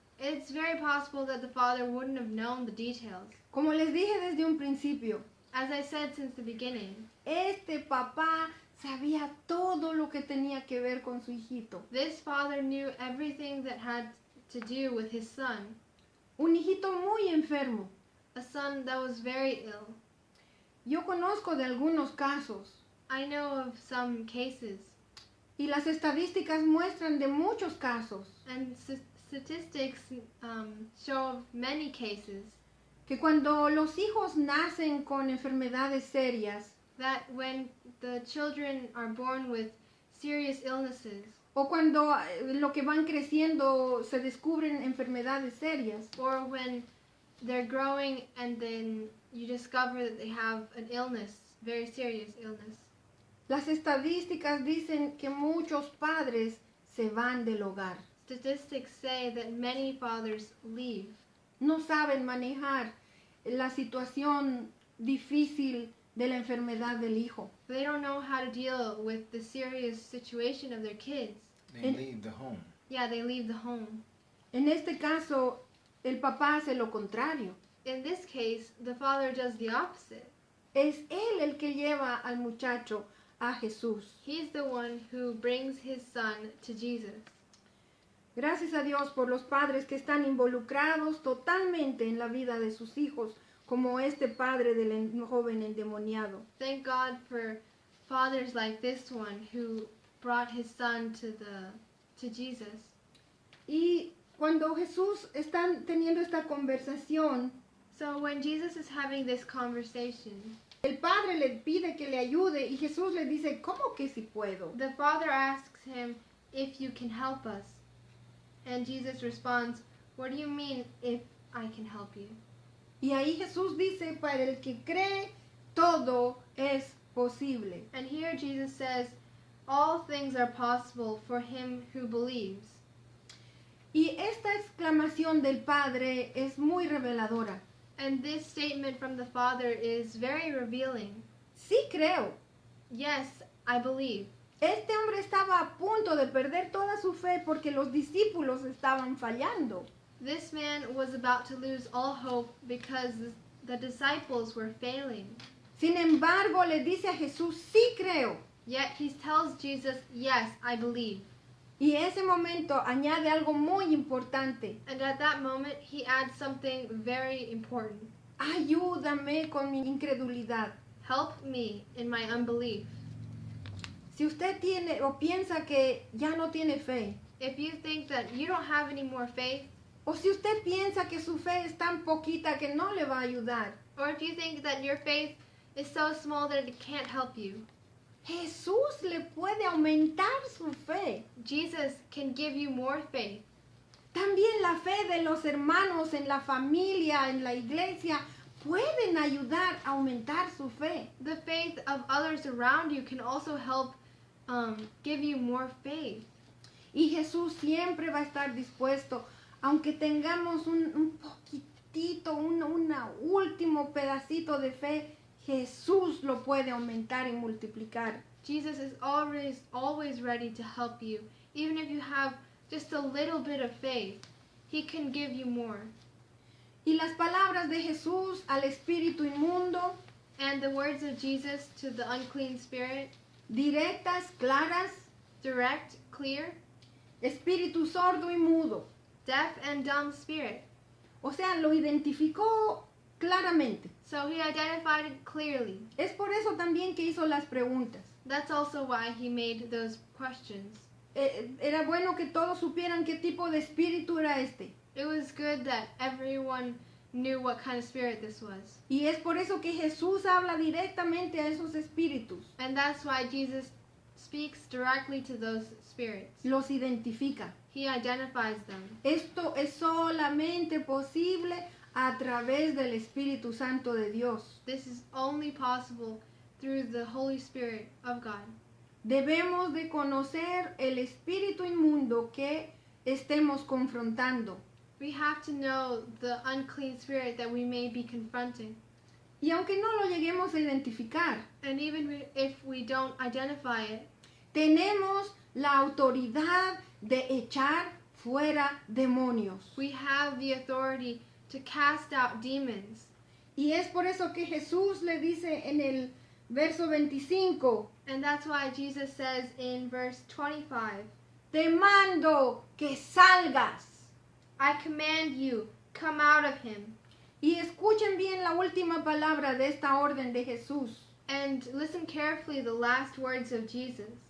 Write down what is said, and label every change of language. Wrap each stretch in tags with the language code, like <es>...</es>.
<en>It's very possible that the father wouldn't have known the details.</en> <es>Como les dije desde un principio,</es> <en>As I said since the beginning,</en> <es>este papá sabía todo lo que tenía que ver con su hijito.</es> <en>this father knew everything that had to do with his son,</en> <es>Un hijito muy enfermo.</es> <en>a son that was very ill.</en> <es>Yo conozco de algunos casos</es> <en>I know of some cases,</en> <es>y las estadísticas muestran de muchos casos</es> <en>and statistics show of many cases,</en> <es>que cuando los hijos nacen con enfermedades serias</es> <en>that when the children are born with serious illnesses,</en> <es>o cuando lo que van creciendo se descubren enfermedades serias,</es> <en>or when they're growing and then you discover that they have an illness, very serious illness,</en> <es>las estadísticas dicen que muchos padres se van del hogar.</es> <en>statistics say that many fathers leave.</en> <es>No saben manejar la situación difícil de la enfermedad del hijo.</es> <en>They don't know how to deal with the serious situation of their kids. They leave the home. Yeah, they leave the home.</en> <es>En este caso, el papá hace lo contrario.</es> <en>In this case, the father does the opposite.</en> <es>Es él el que lleva al muchacho a Jesús.</es> <en>He's the one who brings his son to Jesus.</en> <es>Gracias a Dios por los padres que están involucrados totalmente en la vida de sus hijos, como este padre del joven endemoniado.</es> <en>Thank God for fathers like this one who brought his son to Jesus.</en> <es>Y cuando Jesús está teniendo esta conversación,</es> <en>So when Jesus is having this conversation,</en> <es>el padre le pide que le ayude y Jesús le dice, ¿cómo que si puedo?</es> <en>the father asks him if you can help us. And Jesus responds, what do you mean if I can help you?</en> <es>Y ahí Jesús dice, para el que cree, todo es posible.</es> <en>And here Jesus says, all things are possible for him who believes.</en> <es>Y esta exclamación del padre es muy reveladora.</es> <en>And this statement from the father is very revealing.</en> <es>Sí creo.</es> <en>Yes, I believe.</en> <es>Este hombre estaba a punto de perder toda su fe porque los discípulos estaban fallando.</es> <en>This man was about to lose all hope because the disciples were failing.</en> <es>Sin embargo, le dice a Jesús, sí creo.</es> <en>Yet he tells Jesus, yes, I believe.</en> <es>Y ese momento añade algo muy importante.</es> <en>And at that moment, he adds something very important.</en> <es>Ayúdame con mi incredulidad.</es> <en>Help me in my unbelief.</en> <es>Si usted tiene o piensa que ya no tiene fe,</es> <en>If you think that you don't have any more faith,</en> <es>o si usted piensa que su fe es tan poquita que no le va a ayudar,</es> <en>or if you think that your faith is so small that it can't help you,</en> <es>Jesús le puede aumentar su fe.</es> <en>Jesus can give you more faith.</en> <es>También la fe de los hermanos en la familia, en la iglesia, pueden ayudar a aumentar su fe.</es> <en>The faith of others around you can also help give you more faith.</en> <es>Y Jesús siempre va a estar dispuesto, aunque tengamos un poquitito, un último pedacito de fe, Jesús lo puede aumentar y multiplicar.</es> <en>Jesus is always ready to help you. Even if you have just a little bit of faith, he can give you more.</en> <es>Y las palabras de Jesús al espíritu inmundo,</es> <en>And the words of Jesus to the unclean spirit,</en> <es>directas, claras,</es> <en>direct, clear,</en> <es>espíritu sordo y mudo.</es> <en>deaf and dumb spirit.</en> <es>O sea, lo identificó claramente.</es> <en>So he identified it clearly.</en> <es>Es por eso también que hizo las preguntas.</es> <en>That's also why he made those questions.</en> <es>Era bueno que todos supieran qué tipo de espíritu era este.</es> <en>It was good that everyone knew what kind of spirit this was.</en> <es>Y es por eso que Jesús habla directamente a esos espíritus.</es> <en>And that's why Jesus speaks directly to those spirits.</en> <es>Los identifica.</es> <en>He identifies them.</en> <es>Esto es solamente posible a través del Espíritu Santo de Dios.</es> <en>This is only possible through the Holy Spirit of God.</en> <es>Debemos de conocer el espíritu inmundo que estemos confrontando.</es> <en>We have to know the unclean spirit that we may be confronting.</en> <es>Y aunque no lo lleguemos a identificar,</es> <en>And even if we don't identify it,</en> <es>tenemos la autoridad de echar fuera demonios.</es> <en>we have the authority to cast out demons.</en> <es>Y es por eso que Jesús le dice en el verso 25,</es> <en>And that's why Jesus says in verse 25,</en> <es>te mando que salgas.</es> <en>I command you, come out of him.</en> <es>Y escuchen bien la última palabra de esta orden de Jesús.</es> <en>And listen carefully the last words of Jesus.</en>